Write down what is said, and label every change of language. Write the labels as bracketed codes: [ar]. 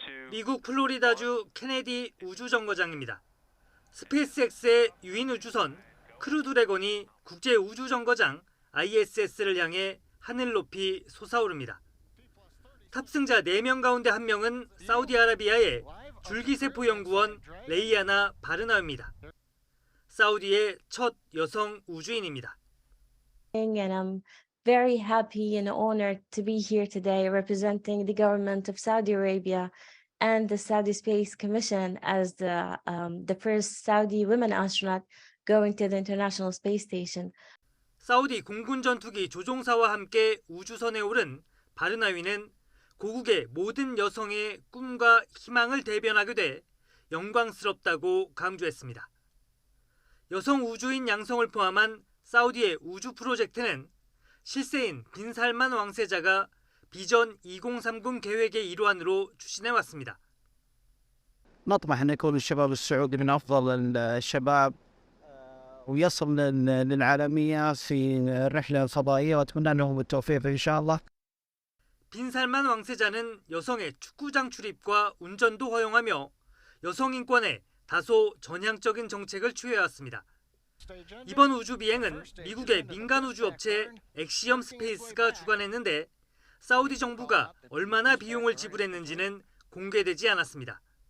[ko] 미국 플로리다주 케네디 우주정거장입니다. 스페이스X의 유인 우주선 크루 드래곤이 국제 우주정거장 ISS를 향해 하늘 높이 솟아오릅니다. 탑승자 4명 가운데 1명은 사우디아라비아의 줄기세포 연구원 레이아나 바르나입니다. 사우디의 첫 여성 우주인입니다. [en] And I'm very happy and honored to be here today representing the government of Saudi Arabia and the Saudi Space Commission as the first Saudi women astronaut going to the International Space Station. [ko] 사우디 공군 전투기 조종사와 함께 우주선에 오른 바르나위는 고국의 모든 여성의 꿈과 희망을 대변하게 돼 영광스럽다고 강조했습니다. 여성 우주인 양성을 포함한 사우디의 우주 프로젝트는 실세인 빈살만 왕세자가 비전 2030 계획의 일환으로 추진해왔습니다. [ar] نطمح أن يكون الشباب السعودي من أفضل الشباب ويصل للعالمية في الرحلة الفضائية وأتمنى لهم التوفيق إن شاء الله. [ko] 빈살만 왕세자는 여성의 축구장 출입과 운전도 허용하며 여성 인권에 다소 전향적인 정책을 취해왔습니다. 이번 우주 비행은 미국의 민간 우주업체 엑시엄 스페이스가 주관했는데 사우디 정부가 얼마나 비용을 지불했는지는 공개되지 않았습니다.